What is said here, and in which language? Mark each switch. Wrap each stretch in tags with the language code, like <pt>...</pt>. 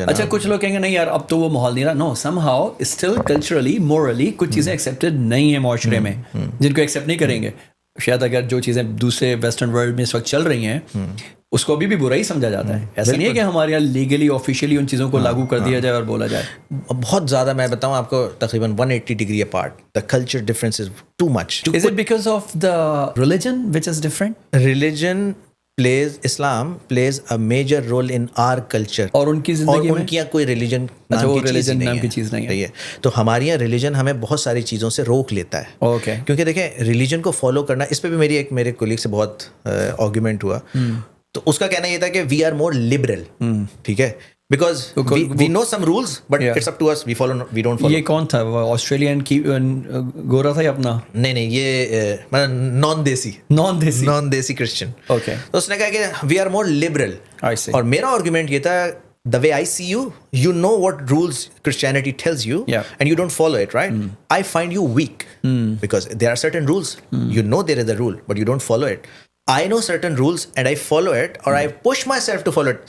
<ur>اچھا, کچھ لوگ کہیں گے نہیں یار اب تو وہ ماحول نہیں رہا.</ur> <en>no, somehow still</en> <ur>culturally morally کچھ چیزیں ایکسیپٹیڈ نہیں ہیں معاشرے میں جن کو ایکسیپٹ نہیں کریں گے. شاید اگر جو چیزیں دوسرے ویسٹرن ورلڈ میں اس وقت چل رہی ہیں اس کو ابھی بھی برا ہی سمجھا جاتا ہے. ایسا نہیں ہے کہ ہمارے یہاں لیگلی آفیشیلی ان چیزوں کو لاگو کر دیا جائے اور بولا جائے. بہت زیادہ, میں بتاؤں آپ کو, تقریباً 180 degree apart.</ur> <en>The culture difference is too much. Is it because of the religion which is different? Religion plays, Islam plays a major role in our culture.</en> <ur>اور ان کی زندگی میں ان کی کوئی ریلیجن نام کی چیز نہیں ہے. تو ہماری یہاں ریلیجن ہمیں بہت ساری چیزوں سے روک لیتا ہے. اوکے, کیونکہ دیکھیں ریلیجن کو فالو کرنا, اس پہ بھی میرے کولیگ سے بہت آرگیومنٹ ہوا. تو اس کا کہنا یہ تھا کہ</ur> <en>We are more liberal.</en> <ur>ٹھیک ہے,</ur> <en>because we know some rules but it's up to us, we don't follow.</en> <ur>یہ کون تھا, آسٹریلین کی گورا تھا یا اپنا؟ نہیں, یہ نان دیسی کرسچن. اوکے, تو اس نے کہا کہ</ur> <en>We are more liberal.</en> <ur>اور میرا آرگومنٹ یہ تھا,</ur> <en>the way I see you, you know what rules Christianity tells you, and you don't follow it, right? I find you weak because there are certain rules. You know there is a rule but you don't follow it. I know certain rules and I follow it, or I push myself to follow it.</en>